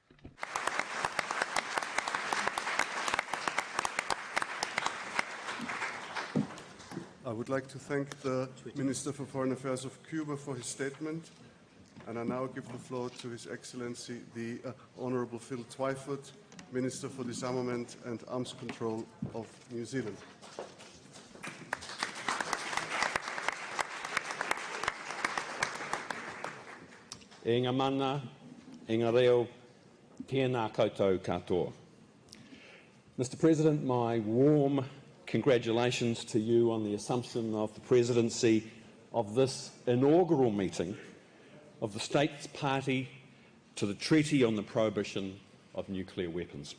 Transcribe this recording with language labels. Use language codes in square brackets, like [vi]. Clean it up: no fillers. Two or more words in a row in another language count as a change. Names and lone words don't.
[en] I would like to thank the Minister for Foreign Affairs of Cuba for his statement, and I now give the floor to His Excellency the Honourable Phil Twyford, Minister for Disarmament and Arms Control of New Zealand. [mi] E ngā mana, e ngā reo, tēnā koutou katoa. [en] Mr. President, my warm congratulations to you on the assumption of the presidency of this inaugural meeting of the States Party to the Treaty on the Prohibition of Nuclear Weapons.